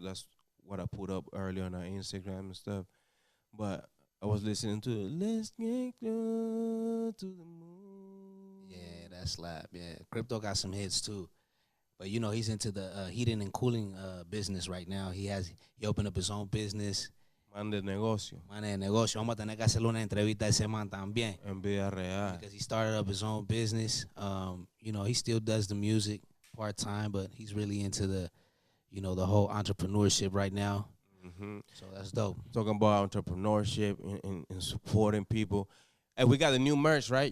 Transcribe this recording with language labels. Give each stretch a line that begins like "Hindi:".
English: That's what I put up earlier on our Instagram and stuff. But I was listening to Let's Get Close to the Moon. Yeah, that slap. Yeah, Crypto got some hits too. But you know, he's into the heating and cooling business right now. He opened up his own business.
Spanish: Man de negocio. Man de negocio. Vamos a tener que hacerle una entrevista a ese man también. En vida real.
English: Because he started up his own business. You know, he still does the music part-time, but he's really into the, you know, the whole entrepreneurship right now. Mm-hmm. So that's dope. Talking about entrepreneurship and supporting people. Hey, we got the new merch, right?